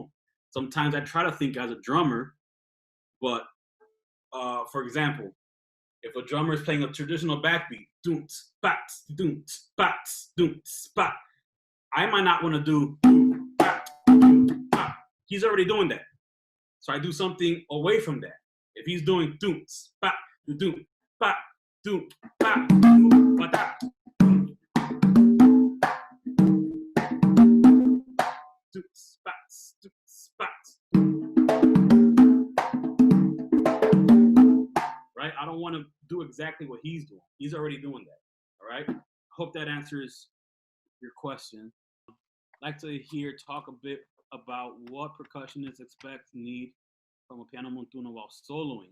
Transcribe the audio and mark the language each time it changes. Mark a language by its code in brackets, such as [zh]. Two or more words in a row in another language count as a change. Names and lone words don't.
[en] Sometimes I try to think as a drummer, but for example, if a drummer is playing a traditional backbeat, doonts, bats, doonts, bats, doonts, bat, I might not want to do. He's already doing that, so I do something away from that. If he's doing doonts, bat, doont, bat, doont, bat, doont, bat, doonts, bats, doonts, bats. don't want to do exactly what he's doing. He's already doing that. All right. Hope that answers your question. I'd like to hear talk a bit about what percussionists expect need from a piano montuno while soloing.